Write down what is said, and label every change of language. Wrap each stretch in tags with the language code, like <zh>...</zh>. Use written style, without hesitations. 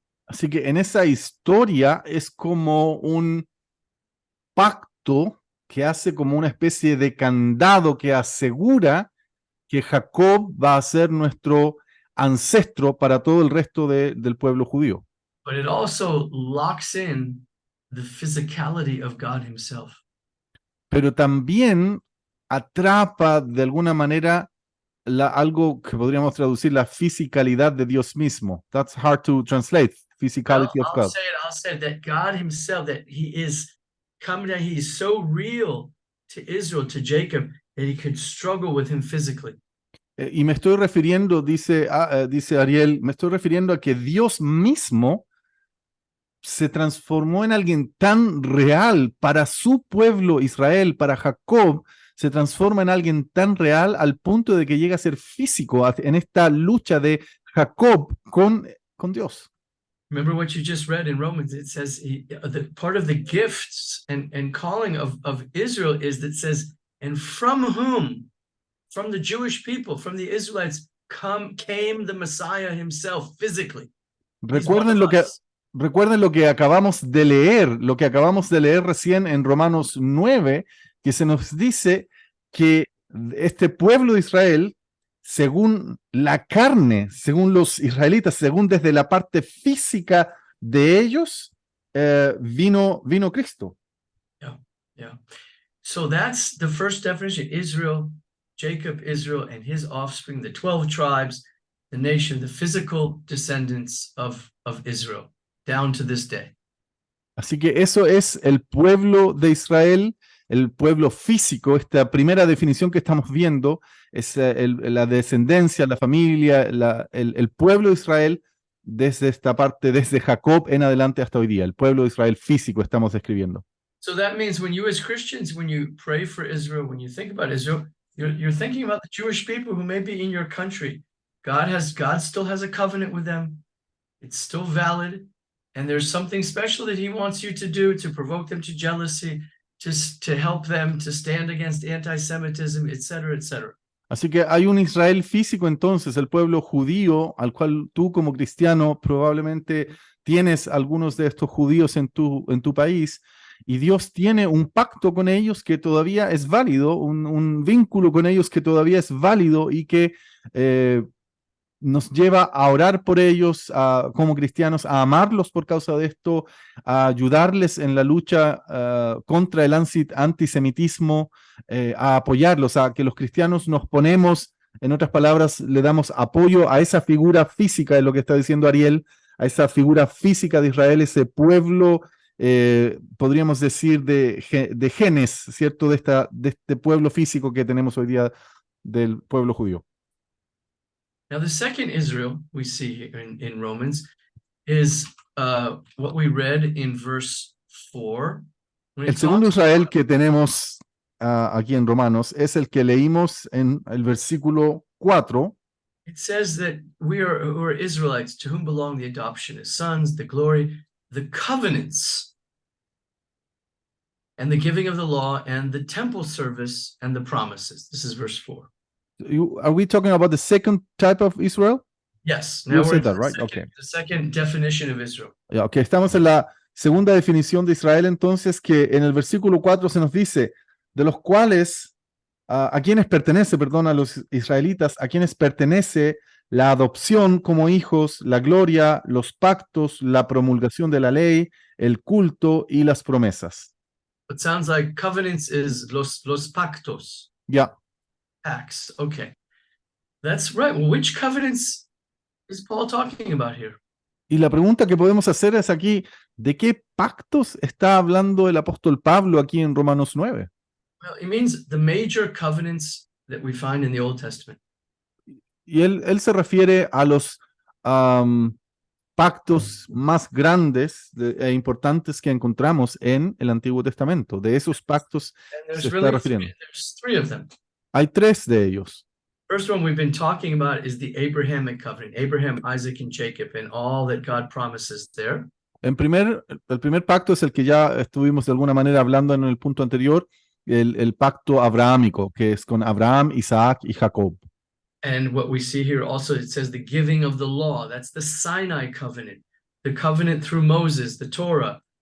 <es>Así que en esa historia es como un pacto que hace como una especie de candado que asegura que Jacob va a ser nuestro ancestro para todo el resto del pueblo judío.</es> <en>But it also locks in the physicality of God himself.</en> <es>Pero también atrapa de alguna manera algo que podríamos traducir la fisicalidad de Dios mismo.</es> <en>That's hard to translate. Physicality of God. I'll say it, that God himself, that he is coming down, he is so real to Israel, to Jacob, that he could struggle with him physically.</en> <es>Y me estoy refiriendo, dice Ariel, me estoy refiriendo a que Dios mismo se transformó en alguien tan real para su pueblo Israel, para Jacob, se transforma en alguien tan real al punto de que llega a ser físico en esta lucha de Jacob con Dios.</es> <en>Remember what you just read in Romans. It says the part of the gifts and calling of Israel is that says, and from whom? From the Jewish people, from the Israelites, came the Messiah himself physically.</en> <es>Recuerden lo que acabamos de leer, recién en Romanos 9, que se nos dice que este pueblo de Israel, según la carne, según los israelitas, según desde la parte física de ellos, vino Cristo.</es> <en>Yeah. So that's the first definition. Israel, Jacob, Israel, and his offspring, the 12 tribes, the nation, the physical descendants of Israel, down to this day.</en> <es>Así que eso es el pueblo de Israel, el pueblo físico. Esta primera definición que estamos viendo es la descendencia, la familia, el pueblo de Israel desde esta parte, desde Jacob en adelante hasta hoy día. El pueblo de Israel físico estamos describiendo.</es> <en>So that means when you as Christians, when you pray for Israel, when you think about Israel, you're thinking about the Jewish people who may be in your country. God still has a covenant with them. It's still valid. And there's something special that he wants you to do to provoke them to jealousy, to help them to stand against anti-Semitism, etc., etc.</en> <es>Así que hay un Israel físico entonces, el pueblo judío, al cual tú como cristiano probablemente tienes algunos de estos judíos en tu país, y Dios tiene un pacto con ellos que todavía es válido, un vínculo con ellos que todavía es válido y que nos lleva a orar por ellos como cristianos, a amarlos por causa de esto, a ayudarles en la lucha contra el antisemitismo, a apoyarlos, a que los cristianos nos ponemos, en otras palabras, le damos apoyo a esa figura física, de lo que está diciendo Ariel, a esa figura física de Israel, ese pueblo, podríamos decir, de genes, ¿cierto? De este pueblo físico que tenemos hoy día del pueblo judío.</es> <en>Now, the second Israel we see here in Romans is what we read in verse 4.</en> <es>El segundo Israel que tenemos aquí en Romanos es el que leímos en el versículo 4.</es> <en>It says that we're Israelites, to whom belong the adoption as sons, the glory, the covenants, and the giving of the law, and the temple service, and the promises. This is verse 4. Are we talking about the second type of Israel? Yes. You said that, right? Okay. The second definition of Israel.</en> <es>Yeah, okay, estamos en la segunda definición de Israel, entonces, que en el versículo 4 se nos dice, de los cuales, a quienes pertenece, perdón, a los israelitas, a quienes pertenece la adopción como hijos, la gloria, los pactos, la promulgación de la ley, el culto y las promesas.</es> <en>It sounds like covenants is</en> <es>los pactos. Ya.</es> <en>Acts. Okay. That's right. Well, which covenants is Paul talking about here?</en> <es>Y la pregunta que podemos hacer es aquí, ¿de qué pactos está hablando el apóstol Pablo aquí en Romanos 9?</es> <en>Well, it means the major covenants that we find in the Old Testament.</en> <es>Y él se refiere a los pactos más grandes e importantes que encontramos en el Antiguo Testamento. De esos pactos se está refiriendo.</es> <en>There's three of them.</en> <es>Hay tres de ellos.</es> <en>First one we've been talking about is the Abrahamic covenant, Abraham, Isaac, and Jacob, and all that God promises there.</en> <es>El primer pacto es el que ya estuvimos de alguna manera hablando en el punto anterior, el pacto abrahámico, que es con Abraham, Isaac y Jacob.</es> <en>And what we see here also, it says the giving of the law. That's the Sinai covenant, the covenant through Moses, the Torah.</en>